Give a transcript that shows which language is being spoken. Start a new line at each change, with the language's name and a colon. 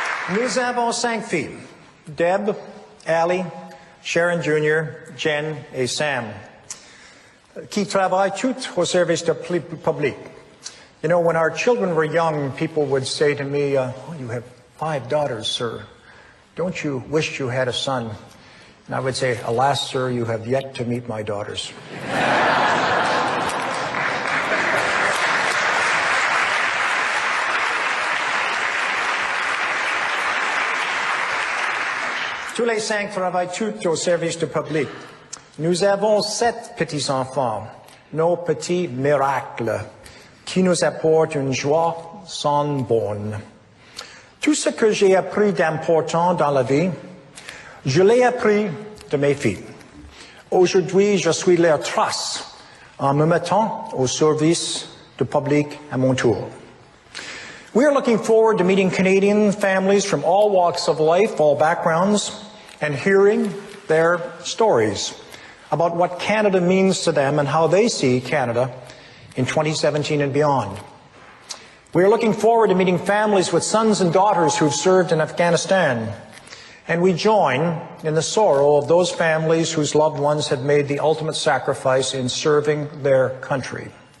French: Nous avons 5 filles, Deb, Allie, Sharon Jr., Jen et Sam, qui travaillent toutes au service du public.
English: You know, when our children were young, people would say to me, oh, you have 5 daughters, sir. Don't you wish you had a son? And I would say, alas, sir, you have yet to meet my daughters.
French: Tous les 5 travaillent tous au service du public. Nous avons 7 petits-enfants, nos petits miracles, qui nous apportent une joie sans borne. Tout ce que j'ai appris d'important dans la vie, je l'ai appris de mes filles. Aujourd'hui, je suis leur trace en me mettant au service du public à mon tour.
English: We are looking forward to meeting Canadian families from all walks of life, all backgrounds, and hearing their stories about what Canada means to them and how they see Canada in 2017 and beyond. We are looking forward to meeting families with sons and daughters who've served in Afghanistan, and we join in the sorrow of those families whose loved ones have made the ultimate sacrifice in serving their country.